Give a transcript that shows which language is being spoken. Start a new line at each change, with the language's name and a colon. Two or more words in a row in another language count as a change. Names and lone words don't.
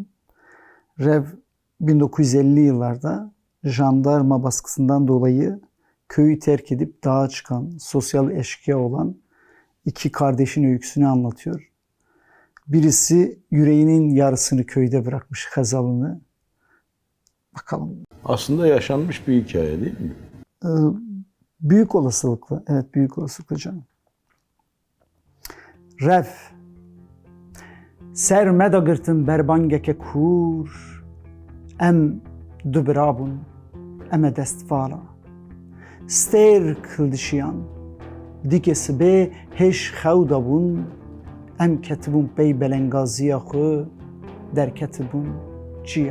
Turkish: Rev 1950'li yıllarda jandarma baskısından dolayı köyü terk edip dağa çıkan, sosyal eşkıya olan iki kardeşin öyküsünü anlatıyor. Birisi yüreğinin yarısını köyde bırakmış, Hazal'ını. Bakalım. Aslında yaşanmış bir hikaye değil mi? Büyük olasılıkla, evet büyük olasılıkla canım.
Kurdish: Rev, ser me da girtin berbangeke kur, em dubrabun, em destvala. Ster kıldışıyan, dikesi be heş xewda bun, em ketibun pey belengaziya xwe, derketibun çiya.